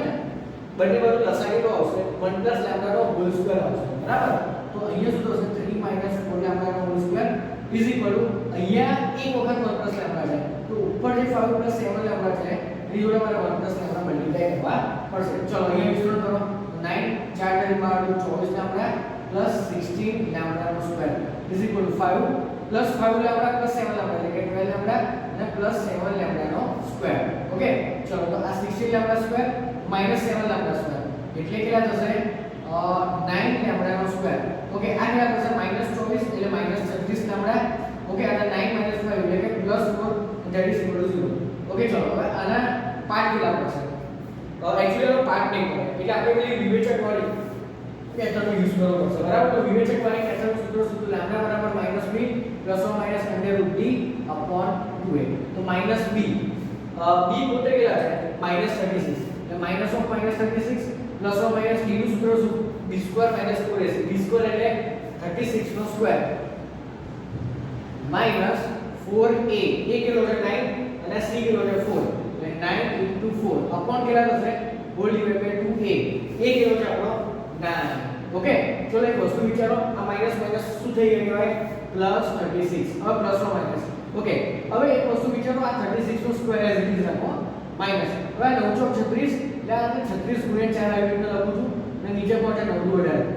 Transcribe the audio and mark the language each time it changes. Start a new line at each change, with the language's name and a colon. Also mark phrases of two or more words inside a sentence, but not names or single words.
Gujarati: ને બંને બાજુ લસાઅ આવશે 1 લેમ્ડા નો
English: whole square
Gujarati: આવશે બરાબર તો અહીંયા શું થશે 3 4 લેમ્ડા નો હોલ સ્ક્વેર
English: is equal to
Gujarati: અહીંયા એક વખત 1 લેમ્ડા છે તો ઉપર જે 5 7 લેમ્ડા છે એની જોડે મારે 1 લેમ્ડા મલ્ટીપ્લાય કરવા પડશે ચલો અહીંયા વિસ્તરણ કરો 9 4 * 12 24 લેમ્ડા પ્લસ 16 લેમ્ડા નો સ્ક્વેર
English: is equal to
Gujarati: 5 + 5 લેમ્ડા + 7 લેમ્ડા એટલે કે 12 લેમ્ડા અને પ્લસ 7 લેમ્ડાનો સ્ક્વેર. ઓકે, ચલો તો આ 16
English: lambda square minus 7 lambda square
Gujarati: એટલે કેટલા થશે 9 લેમ્ડાનો સ્ક્વેર. ઓકે, આ કેટલા થશે -24 એટલે -36 લેમ્ડા. ઓકે, અને 9 - 5 એટલે કે +4
English: that is equal to
Gujarati: 0. ઓકે, ચલો હવે આના પાર્ટ કેટલા પડશે? એકચ્યુઅલી આનો પાર્ટ નહીં પડે એટલે આપણે પેલી વિવેચક વાળી મેથડનો યુઝ કરવો પડશે. બરાબર, તો વિવેચક વાળી મેથડનું સૂત્ર શું હતું? લેમ્ડા બરાબર -b ± √d upon 2a. તો -b b પોતે કેટલા છે -36 એટલે
English: minus of -36 plus or minus
Gujarati: d નું સૂત્ર શું? b
English: square minus
Gujarati: 4ac. b સ્ક્વેર એટલે 36 નો સ્ક્વેર minus 4a. a કેટલો છે 9 અને c કેટલો છે 4 એટલે 9
English: into 4 upon
Gujarati: કેટલા થશે
English: whole divided by 2a.
Gujarati: a કેટલો છે આપણો 9. ઓકે, ચલો એક વસ્તુ વિચારો, આ માઈનસ માઈનસ શું થઈ ગયું કહેવાય +36. હવે પ્લસ નો માઈનસ. ઓકે, હવે એક વસ્તુ વિચારો, આ 36 નો સ્ક્વેર
English: as it is
Gujarati: રાખો માઈનસ. હવે 9 × 36 એટલે આને 36 × 4 આવી રીતે લખું છું અને નીચે પહોંચે 9 × 18.